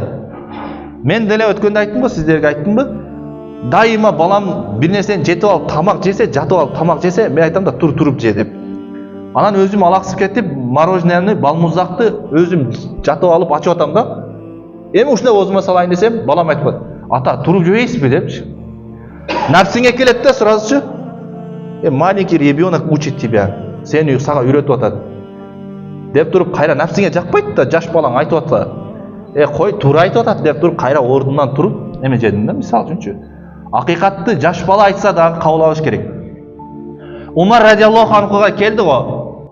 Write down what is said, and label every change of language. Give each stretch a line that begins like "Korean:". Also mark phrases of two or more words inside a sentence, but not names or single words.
Kyrgyz: Мен деле өткөндө айттымбы, сиздерге айттымбы? Дайыма балам бир нерсени жетип алып тамак жесе, жатып алып тамак жесе, мен айтам да туруп же деп. Анан өзүм алаксып кетип, мороженени, балмуздакты өзүм жатып алып ачып атам да. Эми ушундай оозума салайын десем, балам айтпат. Ата, туруп жебейсизби депчи. Напсиңе келет да сразу.
Russian: Маленький ребенок учит тебя.
Kyrgyz: Сени сага үйрөтүп атат. Деп туруп кайра напсиңе жакпайт да, жаш балаң айтып атса. Кой, туура айтып атат деп туруп кайра ордунан туруп эме жедим да, мисал үчүнчү. Акыйкатты жаш бала айтса дагы кабыл алыш керек. Умар
Arabic: رضي الله عنه
Kyrgyz: келди го.